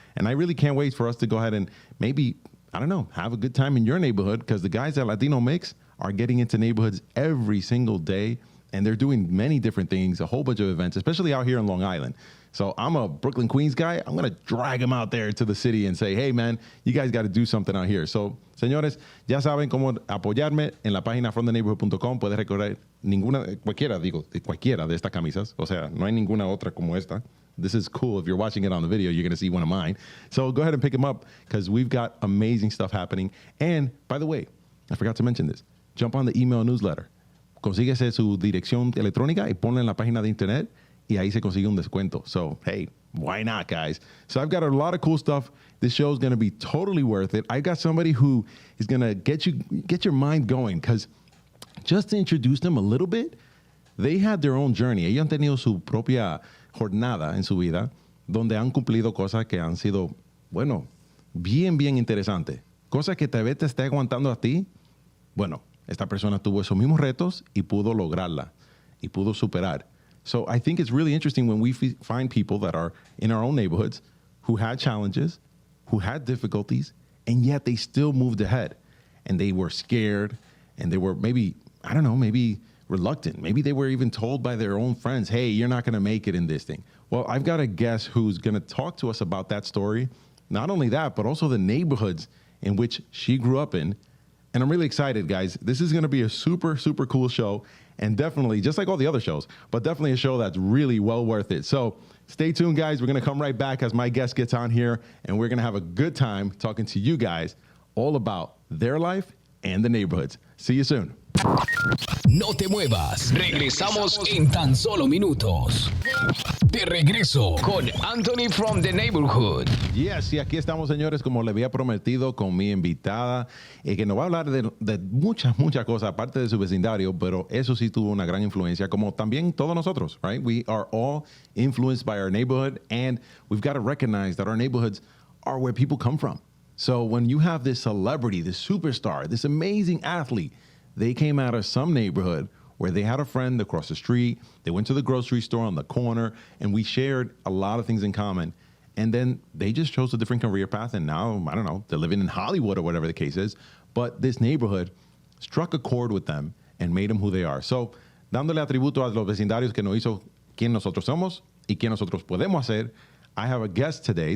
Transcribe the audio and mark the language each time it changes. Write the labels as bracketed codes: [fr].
[en] And I really can't wait for us to go ahead and maybe, I don't know, have a good time in your neighborhood because the guys at Latino Mixx are getting into neighborhoods every single day. And they're doing many different things, a whole bunch of events, especially out here in Long Island. So I'm a Brooklyn, Queens guy. I'm going to drag them out there to the city and say, hey, man, you guys got to do something out here. [es] So, señores, ya saben cómo apoyarme en la página fromtheneighborhood.com. Puedes recorrer cualquiera de estas camisas. O sea, no hay ninguna otra como esta. [en] This is cool. If you're watching it on the video, you're going to see one of mine. So go ahead and pick them up because we've got amazing stuff happening. And, by the way, I forgot to mention this. Jump on the email newsletter. [es] Consíguese su dirección electrónica y ponla en la página de internet y ahí se consigue un descuento. [en] So, hey, why not, guys? So I've got a lot of cool stuff. This show is going to be totally worth it. I got somebody who is going to get your mind going because just to introduce them a little bit, they had their own journey. [es] Ellos han tenido su propia jornada en su vida donde han cumplido cosas que han sido, bueno, bien interesantes. Cosas que tal vez te esté aguantando a ti. Bueno, esta persona tuvo esos mismos retos y pudo lograrla y pudo superar. [en] So I think it's really interesting when we find people that are in our own neighborhoods who had challenges, who had difficulties, and yet they still moved ahead. And they were scared, and they were maybe, I don't know, maybe reluctant. Maybe they were even told by their own friends, hey, you're not going to make it in this thing. Well, I've got a guest who's going to talk to us about that story. Not only that, but also the neighborhoods in which she grew up in. And I'm really excited, guys. This is going to be a super cool show. And definitely, just like all the other shows, but definitely a show that's really well worth it. So stay tuned, guys. We're going to come right back as my guest gets on here. And we're going to have a good time talking to you guys all about their life and the neighborhoods. See you soon. [es] No te muevas. Regresamos en tan solo minutos. De regreso con Anthony from the Neighborhood. Yes, y aquí estamos, señores, como le había prometido con mi invitada, que nos va a hablar de muchas cosas, aparte de su vecindario, pero eso sí tuvo una gran influencia, como también todos nosotros, right? [en] We are all influenced by our neighborhood, and we've got to recognize that our neighborhoods are where people come from. So when you have this celebrity, this superstar, this amazing athlete, they came out of some neighborhood where they had a friend across the street, they went to the grocery store on the corner, and we shared a lot of things in common. And then they just chose a different career path, and now, I don't know, they're living in Hollywood or whatever the case is. But this neighborhood struck a chord with them and made them who they are. [es] So, dándole atributo a los vecindarios que nos hizo quién nosotros somos y quién nosotros podemos hacer, [en] I have a guest today.